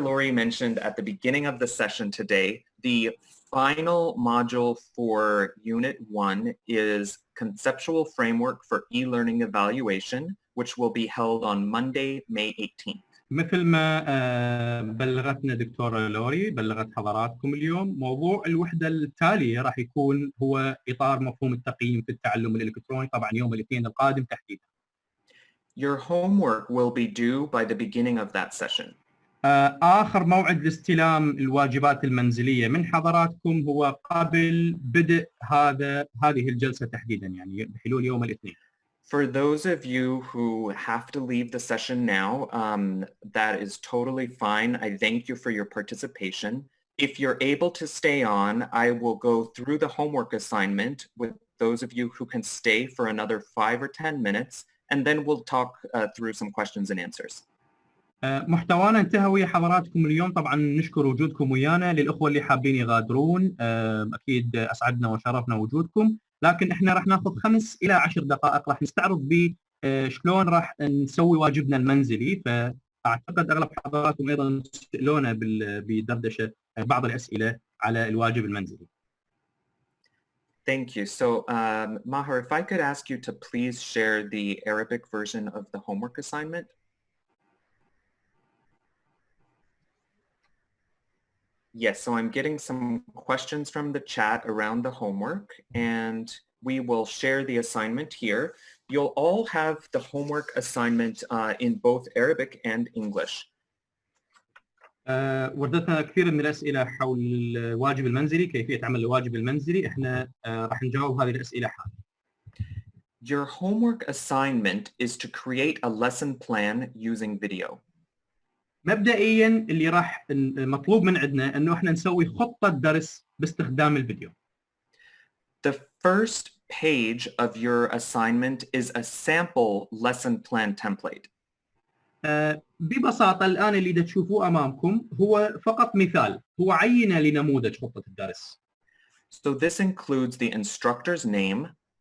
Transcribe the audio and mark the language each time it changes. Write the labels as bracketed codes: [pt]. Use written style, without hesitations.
[en] Laurie mentioned at the beginning of the session today, the final module for Unit 1 is Conceptual Framework for E-Learning Evaluation, which will be held on Monday, May 18th. [ar] مثل ما بلغتنا دكتورة لوري بلغت حضراتكم اليوم، موضوع الوحدة التالية راح يكون هو إطار مفهوم التقييم في التعلم الإلكتروني، طبعا يوم الاثنين القادم تحديدا. [en] Your homework will be due by the beginning of that session. [ar] آخر موعد لاستلام الواجبات المنزلية من حضراتكم هو قبل بدء هذه الجلسة تحديدا، يعني بحلول يوم الاثنين. [en] For those of you who have to leave the session now, that is totally fine. I thank you for your participation. If you're able to stay on, I will go through the homework assignment with those of you who can stay for another 5 or 10 minutes, and then we'll talk through some questions and answers. [ar] محتوانا انتهى ويا حضراتكم اليوم. طبعا نشكر وجودكم ويانا. للأخوة اللي حابين يغادرون أكيد أسعدنا وشرفنا وجودكم، لكن احنا راح ناخذ 5 إلى 10 دقائق راح نستعرض ب شلون راح نسوي واجبنا المنزلي. فأعتقد أغلب حضراتكم أيضا تسألونا بدردشة بعض الأسئلة على الواجب المنزلي. [en] Thank you. So Maher, if I could ask you to please share the Arabic version of the homework assignment. Yes, so I'm getting some questions from the chat around the homework, and we will share the assignment here. You'll all have the homework assignment in both Arabic and English. [ar] وردتنا كثير من الأسئلة حول الواجب المنزلي، كيفية عمل الواجب المنزلي. احنا راح نجاوب هذه الأسئلة حالا. [en] Your homework assignment is to create a lesson plan using video. [ar] مبدئيا اللي راح مطلوب من عندنا انه احنا نسوي خطة درس باستخدام الفيديو. [en] The first page of your assignment is a sample lesson plan template. [ar] ببساطة الآن اللي تشوفوه أمامكم هو فقط مثال، هو عينة لنموذج خطة الدرس. [en] So this includes the instructor's name.